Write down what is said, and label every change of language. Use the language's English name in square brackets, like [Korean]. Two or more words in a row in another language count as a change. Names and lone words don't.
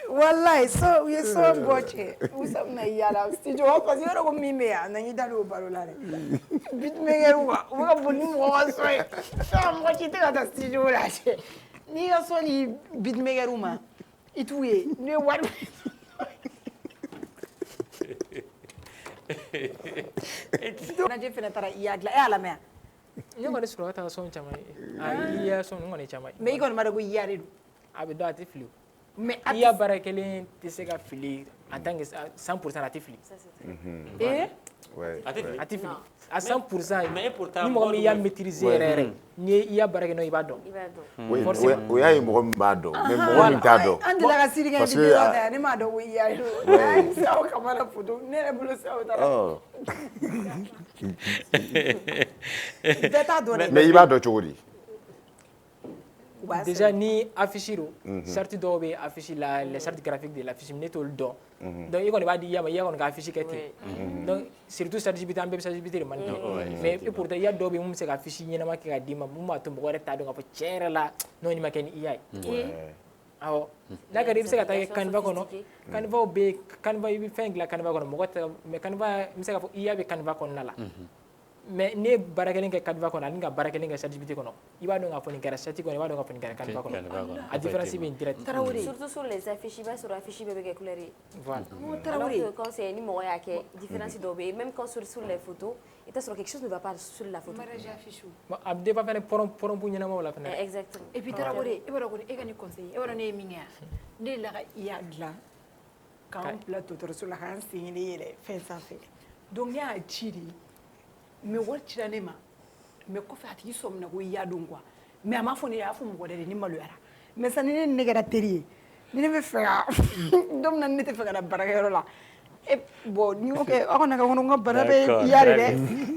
[Bambara] wallahi so u ye sɔn bɔ cɛ Musa bɛna yala studio [French] parce que [Bambara] yɔrɔ ko min bɛ yan na n'i da don o baro la dɛ beatmaker u bɛ ka boli ni mɔgɔ ka sɔn ye mɔgɔ si tɛ ka taa studio la cɛ n'i ka sɔn ni beatmaker ma i t'u ye n'u ye wari Najɛ fɛnɛ taara i y'a dilan e y'a lamɛn ne kɔni Surakata ka sɔn caman ye i y'a sɔn ne kɔni caman ye mais i kɔni b'a dɔn ko i y'a de don a bɛ dɔn a tɛ fili mais i y'a baara kelen tɛ se ka fili [French] en tant que [Bambara] 100% a tɛ fili a tɛ fili à 100% ni mɔgɔ min y'a maîtriser yɛrɛ yɛrɛ ni i y'a baara kɛ n'o i b'a dɔn o y'a ye mɔgɔ min b'a dɔn mais mɔgɔ min t'a dɔn an delila ka siri kɛ vidéo ta ne m'a dɔn ko i y'a don sawo kamara photo ne yɛrɛ bolo sawo taara bɛɛ t'a dɔn dɛ mais i b'a dɔn cogo di déjà ni affiche do charte dɔw bɛ affiche la [French] les chartes graphiques de l'affiche [Bambara] ne t'olu dɔn donc i kɔni b'a di i ma i kɔni ka affiche kɛ ten [French] donc surtout [Bambara] ChatGPT an bɛɛ bɛ ChatGPT de man [French] mais et pourtant [Bambara] i y'a dɔw bɛ mun bɛ se ka affiche ɲɛnama kɛ ka d'i ma mun b'a to mɔgɔ yɛrɛ t'a dɔn k'a fɔ tiɲɛ yɛrɛ la n'o ɲɛ ma kɛ ni i y'a ye awɔ n'a kɛra i bɛ se ka taa kɛ Canva kɔnɔ Canva bɛ yen Canva i bɛ fɛn dilan Canva kɔnɔ mɔgɔ tɛ mais Canva n bɛ se k'a fɔ i y'a bɛ Canva kɔnɔna la mais ne ye baara kelen kɛ Canva kɔnɔ ani ka baara kelen kɛ ChatGPT kɔnɔ i b'a dɔn k'a fɔ nin kɛra Chat kɔnɔ i b'a dɔn k'a fɔ nin kɛra Canva kɔnɔ a différence bɛ yen direct [French] surtout sur les affiches [Bambara] i b'a sɔrɔ affiche bɛɛ bɛ kɛ couleur ye [French] voilà alors que quand c'est [Bambara] ni mɔgɔ y'a kɛ différence dɔw bɛ yen [French] même quand sur les photos [Bambara] i t'a sɔrɔ [French] quelque chose ne va pas sur la photo [Bambara] a bɛ dépend fɛnɛ pɔrɔnpu ɲɛnamaw la fɛnɛ [French] exactement et puis [Bambara] Tarawele e b'a dɔn ko e ka nin conseil e b'a dɔn ne ye min kɛ yan ne delila ka i y'a dilan k'an bila dɔgɔtɔrɔso la k'an sen ne yɛlɛ fɛn sanfɛ donc ne y'a ci de mais wari cira ne ma mais kɔfɛ a tigi sɔmina ko i y'a dɔn quoi mais a m'a fɔ ne ye a y'a fɔ mɔgɔ wɛrɛ de ne maloyara mais sisan ni ne kɛra teri ye ni ne bɛ fɛ ka don min na ni ne tɛ fɛ ka na baarakɛyɔrɔ la bon n'i y'o kɛ aw kana kɛ kɔnɔ n ka bana bɛ i y'a de dɛ